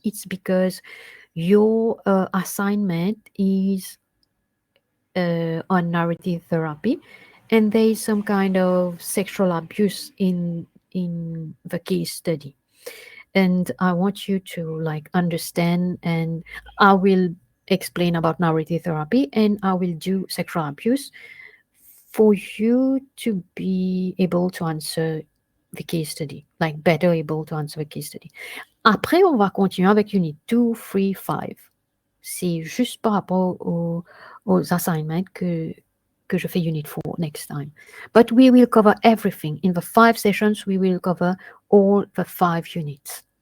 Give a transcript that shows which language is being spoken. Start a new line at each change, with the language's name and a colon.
English: It's because your assignment is on narrative therapy, and there is some kind of sexual abuse in the case study, and I want you to like understand, and I will explain about narrative therapy, and I will do sexual abuse for you to be able to answer the case study, like better able to answer the case study.
French: Après, on va continuer avec unit 2, 3, 5. C'est juste par rapport aux assignments que je fais unit 4
English: next time. But we will cover everything. In the 5 sessions, we will cover all the 5 units.